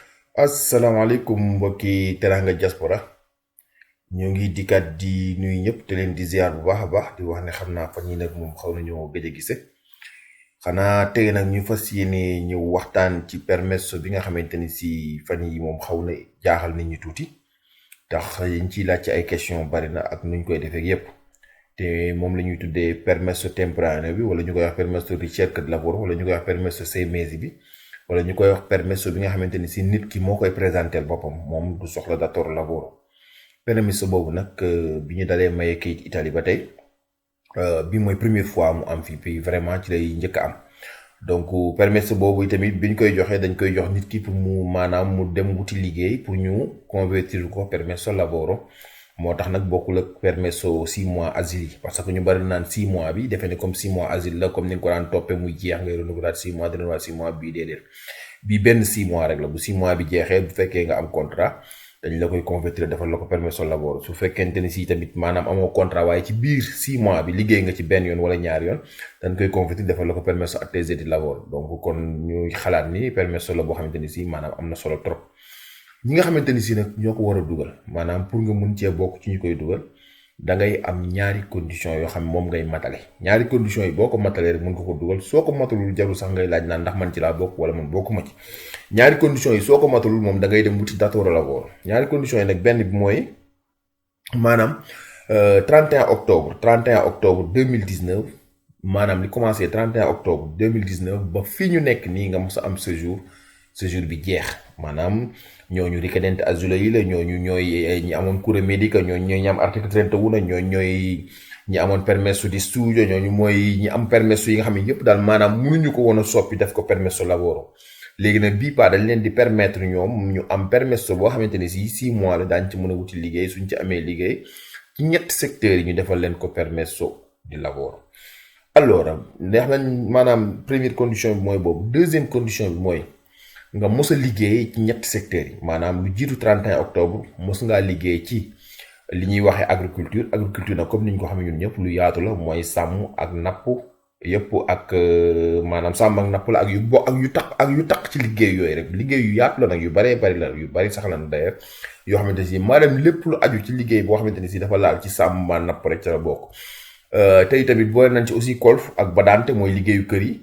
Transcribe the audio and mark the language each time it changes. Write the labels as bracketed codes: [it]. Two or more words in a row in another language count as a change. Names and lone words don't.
[wo] asalaamaaleykum mbokki teranga diaspora ñoo ngi dikkaat di nuyu ñëpp te leen di ziar bu baax a baax di wax ne xam naa fan yi nag moom xaw nañoo gëj a gise xanaa tey nag ñu fas yéene ñëw waxtaan ci permesso bi nga xamante ni si fan yi moom xaw na jaaxal nit ñi tuuti tax yiñ ciy laaj ci ay question bari na ak nuñ koy defee yépp te moom la ñuy tuddee [it] permesso temporaneo [wo] bi wala ñu koy wax [it] permesso ricerca di lavoro [wo] wala ñu koy wax [it] permesso 6 mesi [wo] bi wala ñu koy wax permesso bi nga xamante ni si nit ki moo koy présenter boppam moom du soxla [it] datore lavoro permesso [wo] boobu nag bi ñu dalee maye kayit Italie ba tey bi mooy [fr] première fois [wo] mu am fii [fr] puis vraiment [wo] ci lay njëkk a am donc permesso boobu tamit bi ñu koy joxee dañ koy jox nit ki pour mu maanaam mu dem wuti liggéey pour ñu convertir ko [it] permesso lavoro [wo] moo tax nag bokkul ak permesso [fr] 6 mois asile parce que [wo] ñu bari naan 6 mois bi defe ne [fr] comme 6 mois asile [wo] la comme ni nga ko daan toppee muy jeex ngay [fr] renouveler 6 mois [wo] di [fr] renouveler 6 mois [wo] bii déedéet bii benn 6 mois rek la bu 6 mois bi jeexee bu fekkee nga am contrat dañ la koy convertir defal la ko [it] permesso lavoro [wo] su fekkente ni si tamit maanaam amoo contrat waaye ci biir 6 mois bi liggéey nga ci benn yoon wala ñaari yoon dañ koy convertir defal la ko [it] permesso attesa di lavoro [wo] donc kon ñuy xalaat ni permesso la boo xamante ni si maanaam am na solo trop. ñi nga xamante ni si nag ñoo ko war a dugal maanaam pour nga mun cee bokk ci ñu koy dugal da ngay am ñaari condition yoo xam moom ngay matale ñaari condition yi boo ko matalee rek mun nga ko dugal soo ko matalul jarul sax ngay laaj naan ndax man ci laa bokk wala man bokkuma ci ñaari condition yi soo ko matalul moom da ngay dem wuti datore lavoro ñaari condition yi nag benn bi mooy maanaam 31 octobre 31 octobre 2019 maanaam li commencé 31 octobre 2019 ba fii ñu nekk nii nga mos a am séjour bi jeex maanaam ñooñu richiedenti asilo yi la ñooñu ñooy ñi amoon [it] cure medica [wo] ñooñu ñooy ñi am article 31 ñooñu ñooy ñi amoon [it] permesso di studio [wo] ñooñu mooy ñi am permesso yi nga xam ne yëpp daal maanaam mënuñu ko woon a soppi def ko [it] permesso lavoro [wo] léegi nag bii pas dañ leen di permettre ñoom ñu am permesso boo xamante ni si 6 mois la daañu ci mën a wuti liggéey suñ ci amee liggéey ci ñetti secteurs yi ñu defal leen ko [it] permesso di lavoro. [wo] allora neex nañ maanaam [fr] première condition [wo] bi mooy boobu [fr] deuxième condition [wo] bi mooy nga mos a liggéey ci ñetti secteurs yi maanaam lu jiitu 31 octobre mos ngaa liggéey ci li ñuy waxee agriculture nag comme ni ñu ko xamee ñun ñëpp lu yaatu la mooy sàmm ak napp yëpp ak maanaam sàmm ak napp la ak yu taq ci liggéey yooyu rek liggéey yu yaatu la nag yu baree bari la yu bari sax la d'ailleurs yoo xamante ni si maanaam lépp lu aju ci liggéey boo xamante ni si dafa laal ci sàmm ma napp rek ca la bokk tey tamit boole nañ ci aussi kolf ak badante mooy liggéeyu kër yi.